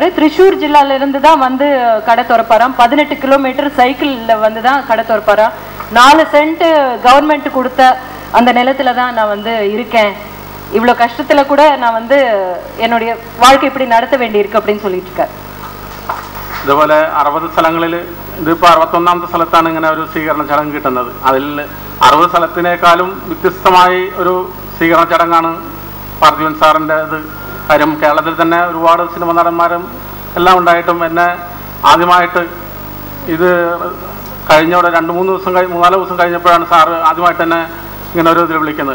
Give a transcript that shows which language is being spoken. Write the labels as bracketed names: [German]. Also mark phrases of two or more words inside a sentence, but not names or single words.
[Tamil] திரிசூர் ஜில்லால இருந்து தான் வந்து கடை திறப்பாராம். 18 கிலோமீட்டர் சைக்கிள்ல வந்து தான் கடை திறப்பாராம். 4 சென்ட் கவர்மெண்ட் கொடுத்த அந்த நிலத்துல தான் நான் வந்து இருக்கேன். இவ்வளோ கஷ்டத்துல கூட நான் வந்து என்னுடைய வாழ்க்கை இப்படி நடத்த வேண்டியிருக்கு அப்படின்னு சொல்லிட்டு இருக்காரு. [Malayalam] ഇതുപോലെ 60 സ്ഥലങ്ങളിൽ, ഇതിപ്പോൾ 61-ാമത്തെ സ്ഥലത്താണ് ഇങ്ങനെ ഒരു സ്വീകരണ ചടങ്ങ് കിട്ടുന്നത്. അതിൽ 60 സ്ഥലത്തിനേക്കാളും വ്യത്യസ്തമായി ഒരു സ്വീകരണ ചടങ്ങാണ് പാർത്ഥിവൻ സാറിൻ്റെ ഇത്. കാര്യം കേരളത്തിൽ തന്നെ ഒരുപാട് സിനിമ നടന്മാരും എല്ലാം ഉണ്ടായിട്ടും എന്നെ ആദ്യമായിട്ട് ഇത് കഴിഞ്ഞവിടെ 3-4 ദിവസം കഴിഞ്ഞപ്പോഴാണ് സാറ് ആദ്യമായിട്ട് തന്നെ ഇങ്ങനെ ഒരു ഇതിൽ വിളിക്കുന്നത്.